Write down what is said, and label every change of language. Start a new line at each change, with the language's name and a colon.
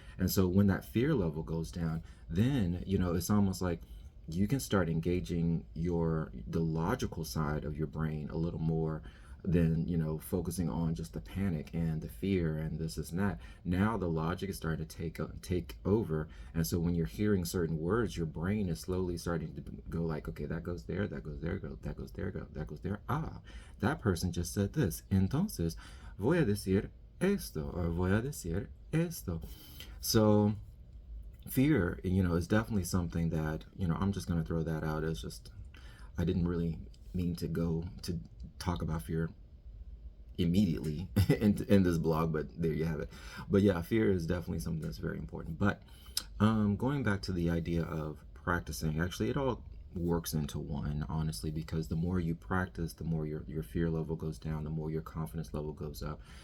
English: And so when that fear level goes down, then it's almost like you can start engaging the logical side of your brain a little more, than focusing on just the panic and the fear and this and that. Now the logic is starting to take over, and so when you're hearing certain words, your brain is slowly starting to go like, okay, that goes there, that goes there, that goes there, that goes there. That person just said this,
Spanish: entonces voy a decir esto,
English: or
Spanish: voy a decir esto.
English: So fear, is definitely something that, I'm just going to throw that out as just, I didn't really mean to go to talk about fear immediately in this blog, but there you have it. But yeah, fear is definitely something that's very important. But going back to the idea of practicing, actually, it all works into one, honestly, because the more you practice, the more your fear level goes down, the more your confidence level goes up.